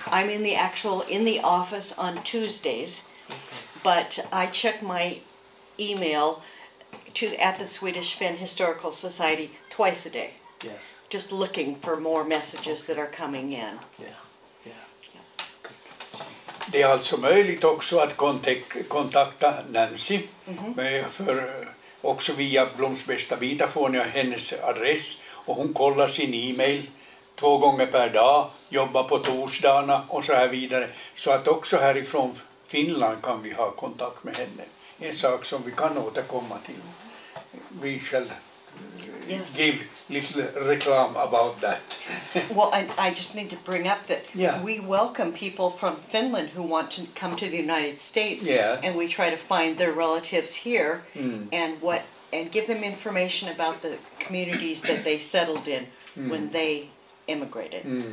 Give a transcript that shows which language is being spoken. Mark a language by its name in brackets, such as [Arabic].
[English] I'm in the office on Tuesdays, but I check my email at the Swedish Finn Historical Society twice a day. Yes. Just looking for more messages that are coming in. Yeah. [Swedish] Det är alltså möjligt också att kontakta Nancy, för också via Bloms bästa bitar får ni hennes adress, och hon kollar sin e-mail 2 gånger per dag, jobbar på torsdagarna och så här vidare. Så att också härifrån Finland kan vi ha kontakt med henne. En sak som vi kan återkomma till. [English] We shall give little reclam about that. Well, I just need to bring up that we welcome people from Finland who want to come to the United States, and we try to find their relatives here and give them information about the communities that they settled in when they immigrated.